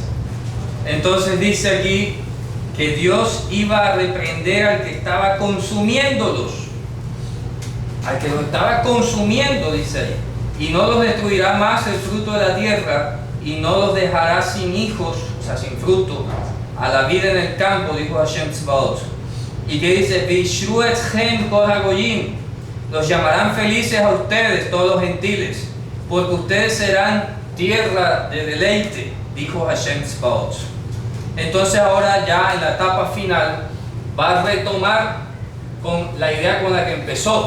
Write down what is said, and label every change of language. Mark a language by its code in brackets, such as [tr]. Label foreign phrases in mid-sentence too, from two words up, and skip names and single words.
[es] Entonces dice aquí que Dios iba a reprender al que estaba consumiéndolos. Al que los estaba consumiendo, dice ahí. Y no los destruirá más el fruto de la tierra, y no los dejará sin hijos, o sea, sin fruto, a la vida en el campo, dijo Hashem Tzbaot. Y que dice, [he] ואשרו אתכם כל הגוים, [es] los llamarán felices a ustedes, todos los gentiles, porque ustedes serán tierra de deleite, dijo Hashem Tzbaot. Entonces ahora ya en la etapa final va a retomar con la idea con la que empezó.